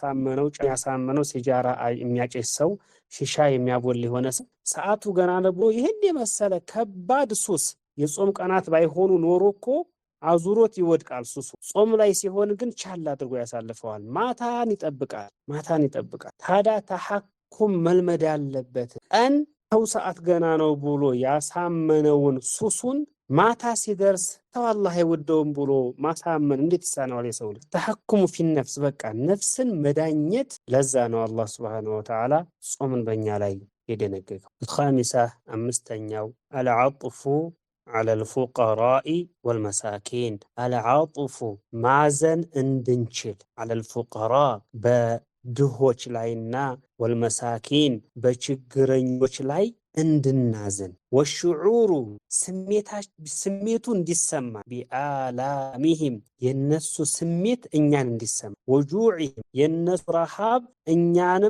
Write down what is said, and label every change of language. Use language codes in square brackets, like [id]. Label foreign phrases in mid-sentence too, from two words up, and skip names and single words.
[am] ያሳመነው ሲጃራ የሚያጨስ ሰው ሽሻ የሚያቦል የሆነ ሰው ሰዓቱ ገና ነው ብሎ ይሄን የመሰለ ከባድ ሱስ የጾም ቀናት ባይሆኑ ኖሮ እኮ አዙሮት ይወድቃል ሱሱ። ጾም ላይ ሲሆን ግን ቻል አድርጎ ያሳልፈዋል። ማታን ይጠብቃል። ታዲያ ተሐኩም መልመድ ያለበት ቀን ሰው ሰዓት ገና ነው ብሎ ያሳመነውን ሱሱን ማታ ሲደርስ ተው አላህ አይወደውም ብሎ ማሳመን እንዴት ይሳነዋል? የሰው ልጅ [ar] تحكم في نفس [am] በቃ ነፍስን መዳኘት። ለዛ ነው [ar] الله سبحانه وتعالى [am] ጾምን በእኛ ላይ የደነገገው። الخامسة አምስተኛው [ar] العطف على الفقراء والمساكين العاطف [am] ማዘን እንድንችል [ar] على الفقراء [am] ድሆች ላይና ወልመሳኪን በችግረኞች ላይ እንድናዝን ወሽዑሩ ስሜቱ እንዲሰማ ቢአላሚሂም የነሱ ስሜት እኛን እንዲሰማ ወጁዕህም የነሱ ረሃብ እኛንም